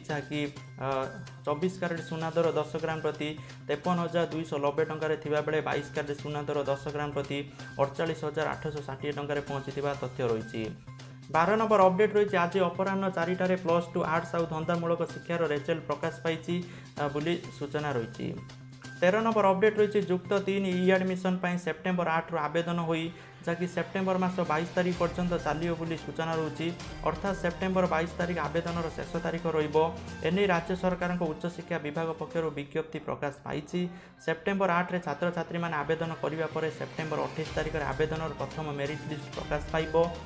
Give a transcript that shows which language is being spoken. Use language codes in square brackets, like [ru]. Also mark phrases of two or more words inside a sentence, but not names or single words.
[or] ଜହାଁକି 24 କ୍ୟାରେଟ ସୁନା ଦର 10 ଗ୍ରାମ ପ୍ରତି 53,290 ଟଙ୍କାର ଥିବା ବେଳେ 22 କ୍ୟାରେଟ ସୁନା ଦର 10 ଗ୍ରାମ ପ୍ରତି 48,860 ଟଙ୍କାର ପହଞ୍ଚି ତଥ୍ୟ ରହି। 12 ନମ୍ବର ଅପଡେଟ ରହି ଆଜି ଅପରାହ୍ନ 4ଟାରେ +2 ଆର୍ଟସ ଆଉ ଧନ୍ଦାମୂଳକ ଶିକ୍ଷାର ରେଜଲ୍ଟ ପ୍ରକାଶ ପାଇ ବୋଲି ସୂଚନା ରହି। 13 ନମ୍ବର ଅପଡେଟ ରହି ଯୁକ୍ତ 3 ଇ ଆଡମିଶନ ସେପ୍ଟେମ୍ବର 8 ଆବେଦନ ହୋ, ଜହାଁକି ସେପ୍ଟେମ୍ବର ମାସ 22 ତାରିଖ ପର୍ଯ୍ୟନ୍ତ ଚାଲିଓ ବୋଲି ସୂଚନା ରହି। ଅର୍ଥାତ ସେପ୍ଟେମ୍ବର 22 ତାରିଖ ଆବେଦନ ଶେଷ ତାରିଖ ରହି। ରାଜ୍ୟ ସରକାର ଉଚ୍ଚ ଶିକ୍ଷା ବିଭାଗ ପକ୍ଷର ବିଜ୍ଞପ୍ତି ପ୍ରକାଶ ପାଇ। ସେପ୍ଟେମ୍ବର 8 ରେ ଛାତ୍ର ଛାତ୍ରୀ ମାନେ ଆବେଦନ କରନେ ପର ସେପ୍ଟେମ୍ବର 28 ତାରିଖ ଆବେଦନ ପ୍ରଥମ ମେରିଟ ଲିଷ୍ଟ ପ୍ରକାଶ ପାଇବ।